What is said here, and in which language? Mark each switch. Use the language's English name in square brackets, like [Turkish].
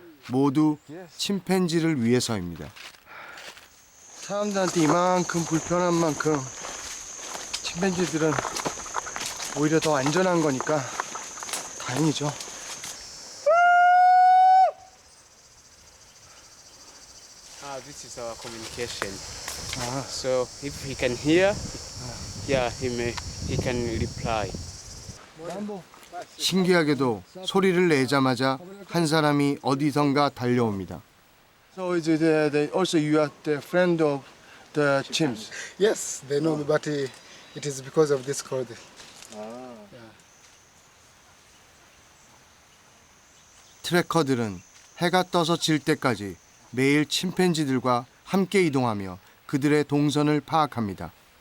[Korean] 모두 침팬지를 위해서입니다. 사람들한테 이만큼 불편한 만큼 침팬지들은 오히려 더 안전한 거니까 다행이죠. [English] This is our communication. So if he can hear, yeah, he can reply. [Korean] 신기하게도 소리를 내자마자 한 사람이 어디선가 달려옵니다. [English] So is it also you are the friend of the chimps? Yes, they know me, but it is because of this code. [Korean] 트래커들은 해가 떠서 질 때까지 매일 침팬지들과 함께 이동하며 그들의 동선을 파악합니다.